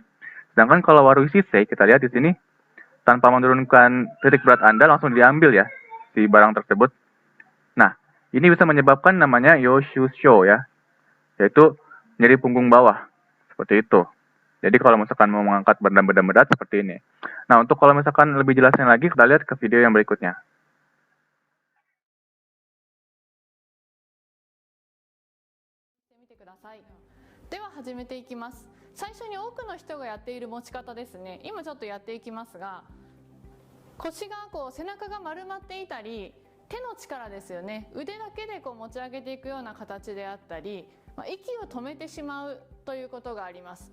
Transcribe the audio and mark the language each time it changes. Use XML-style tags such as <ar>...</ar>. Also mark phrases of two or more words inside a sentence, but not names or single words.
<id>Sedangkan kalau</id> <ja>悪い姿勢,</ja> <id>kita lihat di sini, tanpa menurunkan titik berat Anda, langsung diambil ya, si barang tersebut. Nah, ini bisa menyebabkan namanya yoshusho ya, yaitu nyeri punggung bawah. Seperti itu. Jadi kalau misalkan mau mengangkat benda-benda berat seperti ini. Nah, untuk kalau misalkan lebih jelasnya lagi, kita lihat ke video yang berikutnya.</id> <ja>では始めていきます。最初に多くの人がやっている持ち方ですね。今ちょっとやっていきますが、腰が背中が丸まっていたり、手の力ですよね、腕だけで持ち上げていくような形であったり、息を止めてしまうということがあります。</ja>